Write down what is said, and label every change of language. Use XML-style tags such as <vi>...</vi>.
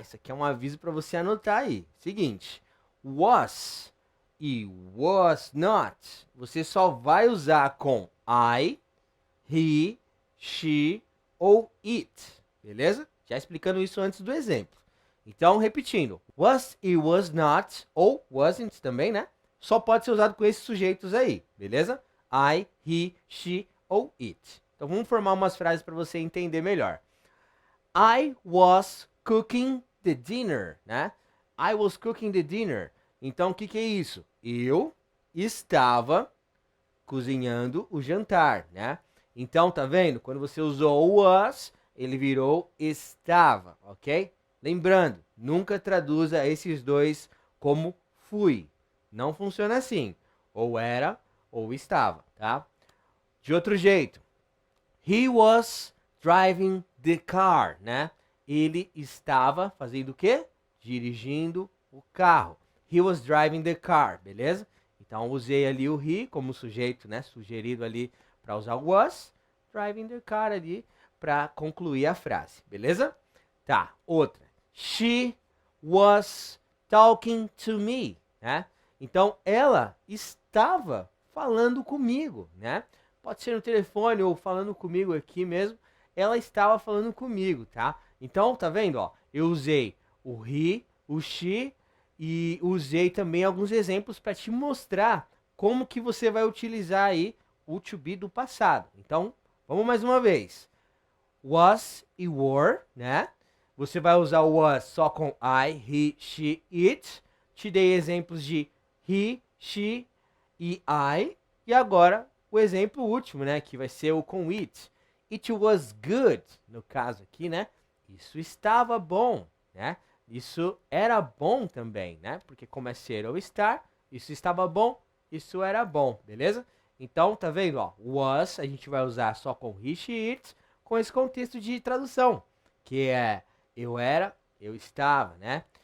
<pt>Isso aqui é um aviso para você anotar aí. Seguinte, was e was not, você só vai usar com I, he, she ou it, beleza? Já explicando isso antes do exemplo. Então, repetindo, was e was not, ou wasn't também, né? Só pode ser usado com esses sujeitos aí, beleza? I, he, she ou it. Então, vamos formar umas frases para você entender melhor.</pt> <en>I was cooking the dinner, né? I was cooking the dinner.</en> <pt>Então, o que é isso? Eu estava cozinhando o jantar, né? Então, tá vendo? Quando você usou o was, ele virou estava, ok? Lembrando, nunca traduza esses dois como fui. Não funciona assim. Ou era ou estava, tá? De outro jeito.</pt> <en>He was driving the car, né?</en> <pt>Ele estava fazendo o quê? Dirigindo o carro.</pt> <en>He was driving the car, beleza?</en> <pt>Então usei ali o he como sujeito, né? Sugerido ali para usar o was,</pt> <en>driving the car</en> <pt>ali para concluir a frase, beleza? Tá, outra.</pt> <en>She was talking to me, né?</en> <pt>Então ela estava falando comigo, né? Pode ser no telefone ou falando comigo aqui mesmo. Ela estava falando comigo, tá? Então, tá vendo, ó? Eu usei o he, o she e usei também alguns exemplos para te mostrar como que você vai utilizar aí o to be do passado. Então, vamos mais uma vez. Was e were, né? Você vai usar o was só com I, he, she, it. Te dei exemplos de he, she e I. E agora o exemplo último, né? Que vai ser o com it.</pt> <en>It was good,</en> <pt>no caso aqui, né? Isso estava bom, né? Isso era bom também, né? Porque como é ser ou estar, isso estava bom, isso era bom, beleza? Então, tá vendo, ó? Was a gente vai usar só com he, she, it, com esse contexto de tradução, que é eu era, eu estava, né?</pt>